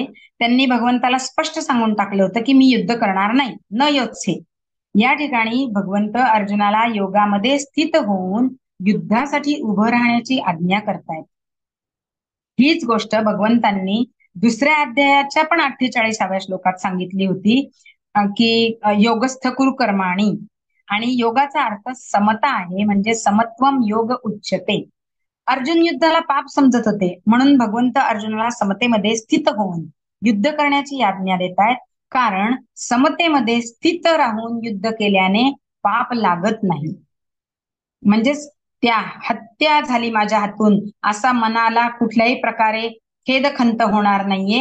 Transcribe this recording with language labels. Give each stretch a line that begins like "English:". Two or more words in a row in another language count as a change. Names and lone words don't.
Marathi: त्यांनी भगवंताला स्पष्ट सांगून टाकलं होतं की मी युद्ध करणार नाही,
Sanskrit: न योत्से.
Marathi: या ठिकाणी भगवंत अर्जुनाला योगामध्ये स्थित होऊन युद्धासाठी उभं राहण्याची आज्ञा करतायत. हीच गोष्ट भगवंतांनी दुसऱ्या अध्यायाच्या पण 48व्या श्लोकात सांगितली होती की
Sanskrit: योगस्थ कुरु कर्माणि,
Marathi: आणि योगाचा अर्थ समता आहे, म्हणजे
Sanskrit: समत्वम योग उच्यते.
Marathi: अर्जुन युद्धाला पाप समजत होते म्हणून भगवंत अर्जुनाला समतेमध्ये स्थित होऊन युद्ध करण्याची आज्ञा देत आहेत. कारण समतेमध्ये स्थित राहून युद्ध केल्याने पाप लागत नाही. म्हणजेच त्या हत्या झाली माझ्या हातून असा मनाला कुठल्याही प्रकारे खेदखंत होणार नाहीये.